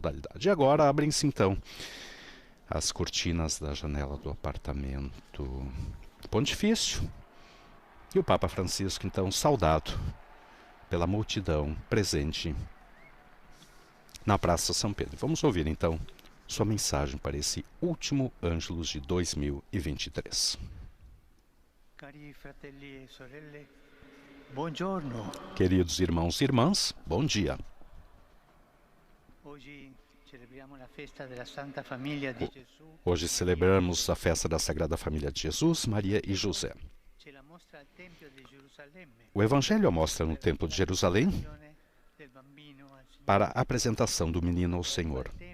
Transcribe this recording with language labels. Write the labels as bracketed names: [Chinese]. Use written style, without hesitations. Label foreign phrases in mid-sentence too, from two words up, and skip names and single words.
[Portuguese] E agora abrem-se, então, as cortinas da janela do apartamento pontifício e o Papa Francisco, então, saudado pela multidão presente na Praça São Pedro. Vamos ouvir, então, sua mensagem para esse último Ângelus de 2023. [Italian] Cari fratelli e sorelle, buongiorno. [Portuguese] Queridos irmãos e irmãs, bom dia. Hoje celebramos a festa da Sagrada Família de Jesus, Maria e José. O Evangelho mostra no Templo de Jerusalém para a apresentação do menino ao Senhor.